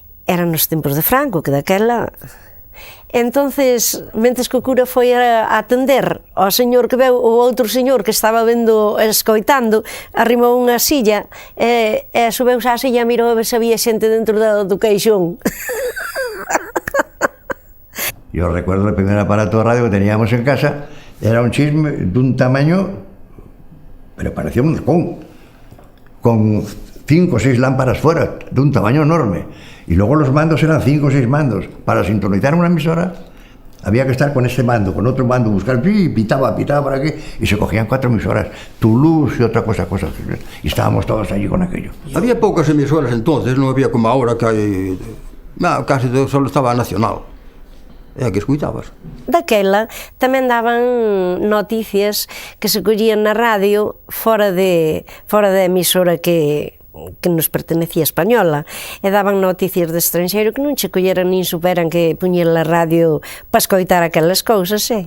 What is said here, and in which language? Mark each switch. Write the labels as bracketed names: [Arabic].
[Galician] Eran nos tempos de Franco, que daquela... Entonces, mentres que o cura foi a atender ao señor que veu, o outro señor que estaba vendo, escoitando, arrimou unha silla e subeuse á silla e mirou a ver se había xente dentro do queixón. [Spanish] Yo recuerdo el primer aparato de radio que teníamos en casa, era un chisme dun tamaño, pero parecía un halcón, con 5 o 6 lámparas fuera, de un tamaño enorme. Y luego los mandos eran 5 o 6 mandos. Para sintonizar una emisora había que estar con este mando, con otro mando, buscar, pitaba por aquí, y se cogían 4 emisoras, Toulouse y otra cosa. Y estábamos todos allí con aquello. Había pocas emisoras entonces, no había como ahora que hay... No, casi solo estaba Nacional. [Galician] É que escuitabas. Daquela tamén daban noticias que se collían na radio fora da emisora que nos pertenecía española, e daban noticias de estranxeiro que non che colleran nin superan que puñen a radio para escoitar aquelas cousas,